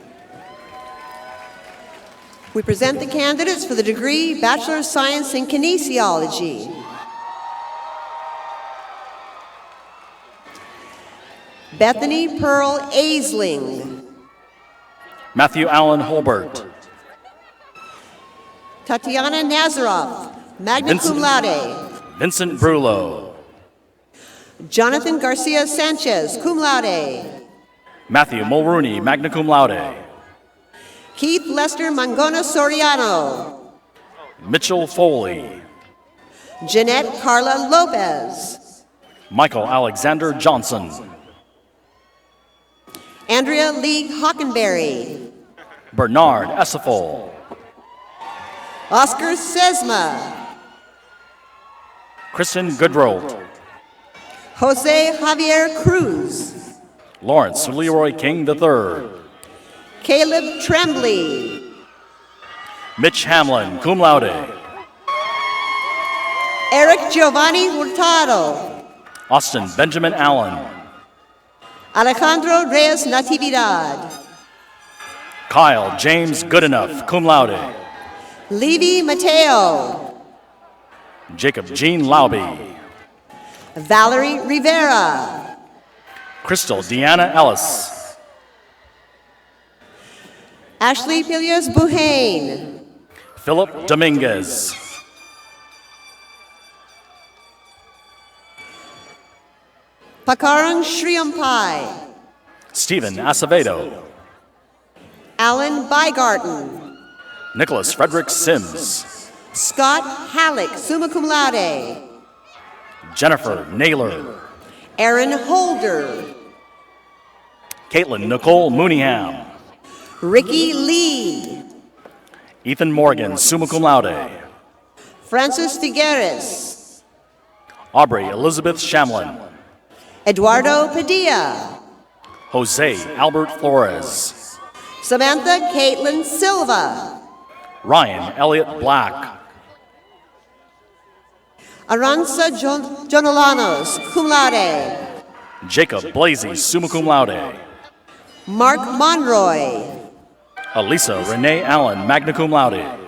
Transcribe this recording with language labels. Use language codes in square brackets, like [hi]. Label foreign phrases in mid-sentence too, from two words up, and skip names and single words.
[en] We present the candidates for the degree Bachelor of Science in Kinesiology. Bethany Pearl Aisling. Matthew Allen Holbert. Tatiana Nazaroff, [la] magna cum laude. [en] Vincent Brulo. Jonathan Garcia Sanchez, [la] cum laude. [en] Matthew Mulrooney, [la] magna cum laude. [en] Keith Lester Mangona Soriano. Mitchell Foley. Jeanette Carla Lopez. Michael Alexander Johnson. Andrea Lee Hockenberry. Bernard Essefol. Oscar Sesma. Kristen Goodrolt. Jose Javier Cruz. Lawrence Leroy King III. Caleb Tremblay. Mitch Hamlin, [la] cum laude. [en] Eric Giovanni Hurtado. Austin Benjamin Allen. Alejandro Reyes Natividad. Kyle James Goodenough, [la] cum laude. [en] Levi Mateo. Jacob Jean Lauby. Valerie Rivera. Crystal Deanna Ellis. Ashley Pilios Buhane. Philip Dominguez. Pakarang Sriampai. Stephen Acevedo. Alan Bygarten. Nicholas Frederick Sims. Scott Halleck, [la] summa cum laude. [en] Jennifer Naylor. Aaron Holder. Caitlin Nicole Mooneyham. Ricky Lee. Ethan Morgan, [la] summa cum laude. [en] Francis Figueres. Aubrey Elizabeth Shamlin. Eduardo Padilla. Jose Albert Flores. Samantha Caitlin Silva. Ryan Elliott Black. Aranza Jonolanos, [la] cum laude. [en] Jacob Blasey, [la] summa cum laude. [en] Mark Monroy. Elisa Renee Allen, [la] magna cum laude.